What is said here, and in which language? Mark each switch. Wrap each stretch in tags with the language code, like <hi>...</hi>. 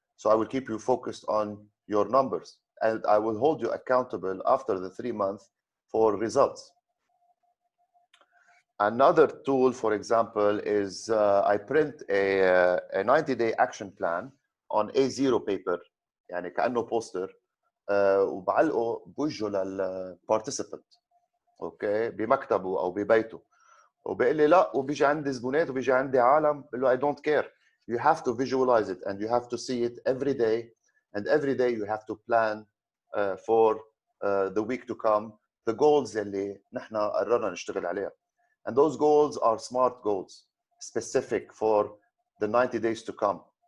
<en>So I will keep you focused on your numbers. And I will hold you accountable after the 3 months for results. Another tool, for example, is I print a 90-day action plan on A0 paper,</en> <ar>يعني كأنه بوستر وبعلقه بوجهه</ar> <en>للparticipant.</en> <ar>اوكي بمكتبه او ببيته وبيقول لي لا وبيجي عندي زبونات وبيجي عندي عالم بقول له</ar> <en>I don't care. You have to visualize it and you have to see it every day, and every day you have to plan for the week to come the goals</en> <ar>اللي نحن قررنا نشتغل عليها.</ar> <en>And those goals are smart goals specific for the 90 days to come.</en>